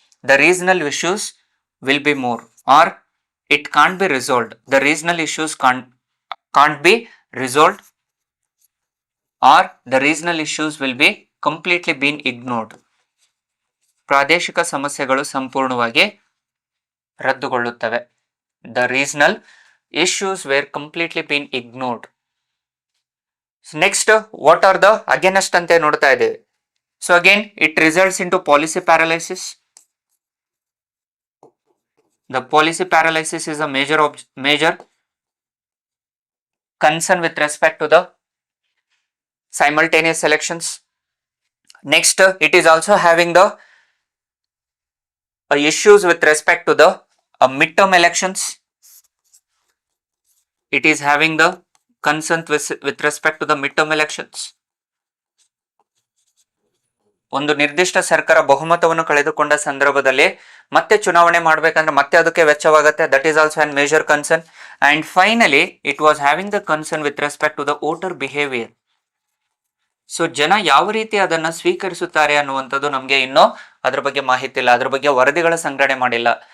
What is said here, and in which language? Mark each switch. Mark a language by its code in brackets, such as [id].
[en] The regional issues will be more or it can't be resolved. The regional issues can't be resolved or the regional issues will be completely been ignored. [kn] ಪ್ರಾದೇಶಿಕ ಸಮಸ್ಯೆಗಳು ಸಂಪೂರ್ಣವಾಗಿ ರದ್ದುಗೊಳ್ಳುತ್ತವೆ. [en] The regional issues were completely been ignored. So next, what are the against [kn] ante nodta ideve. [en] So again it results into policy paralysis. The policy paralysis is a major concern with respect to the simultaneous elections. Next, it is also having the issues with respect to the midterm elections. It is having the concern with respect to the midterm elections. [kn] ಒಂದು ನಿರ್ದಿಷ್ಟ ಸರ್ಕಾರ ಬಹುಮತವನ್ನು ಕಳೆದುಕೊಂಡ ಸಂದರ್ಭದಲ್ಲಿ ಮತ್ತೆ ಚುನಾವಣೆ ಮಾಡಬೇಕಂದ್ರೆ ಮತ್ತೆ ಅದಕ್ಕೆ ವೆಚ್ಚವಾಗುತ್ತೆ. [en] That is also an major concern. And finally it was having the concern with respect to the voter behaviour. [kn] So ಜನ ಯಾವ ರೀತಿ ಅದನ್ನ ಸ್ವೀಕರಿಸುತ್ತಾರೆ ಅನ್ನುವಂಥದ್ದು ನಮಗೆ ಇನ್ನೂ ಅದ್ರ ಬಗ್ಗೆ ಮಾಹಿತಿ ಇಲ್ಲ, ಅದ್ರ ಬಗ್ಗೆ ವರದಿಗಳ ಸಂಗ್ರಹಣೆ ಮಾಡಿಲ್ಲ.